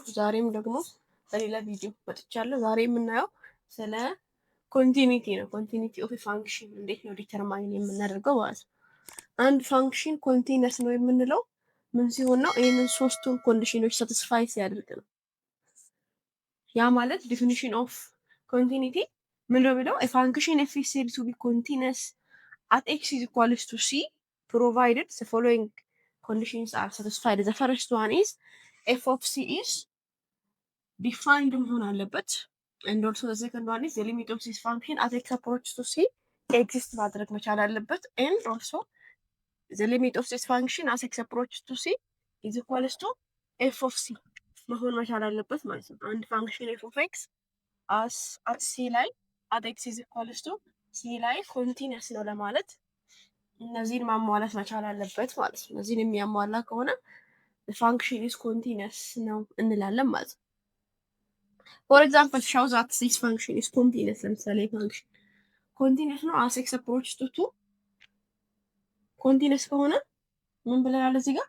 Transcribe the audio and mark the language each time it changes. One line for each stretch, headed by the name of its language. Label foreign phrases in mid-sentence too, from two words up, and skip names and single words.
Amharic: ዛሬም ደግሞ በሌላ ቪዲዮ መጥቻለሁ። ዛሬ የምናየው ስለ ኮንቲኒቲ ነው።
English: continuity of function
Amharic: እንዴት ነው ዲተርማይን የምናደርገው ማለት ነው። አንድ ፋንክሽን ኮንቲነስ ነው የምንለው ምን ሲሆን ነው? ይህንን ሶስቱን ኮንዲሽኖች ሳቲስፋይ ሲያደርግ ነው። ያ ማለት
English: definition of continuity
Amharic: ምንድነው የሚለው?
English: function f is said to be continuous at x is equals to c provided the following conditions are satisfied. The first one is f of c is defined
Amharic: መሆን አለበት
English: and also the second one is the limit of this function as x approaches to c exist
Amharic: ማድረግ መቻል አለበት
English: and also the limit of this function as x approaches to c is equals to f of
Amharic: c መሆን መቻል አለበት ማለት ነው። አንድ ፋንክሽን
English: f of x as at c
Amharic: ላይ
English: at x is equals to c
Amharic: ላይ ኮንቲነስ ነው ለማለት እነዚህን ማሟላት መቻል አለበት ማለት ነው። እነዚህን የሚያሟላ ከሆነ
English: function is continuous
Amharic: ነው እንላለን ማለት ነው።
English: for example show that this function is continuous።
Amharic: ለምሳሌ
English: function continuous
Amharic: ነው
English: as x approach to continuous
Amharic: ከሆነ ምን ብለናል እዚህ ጋር?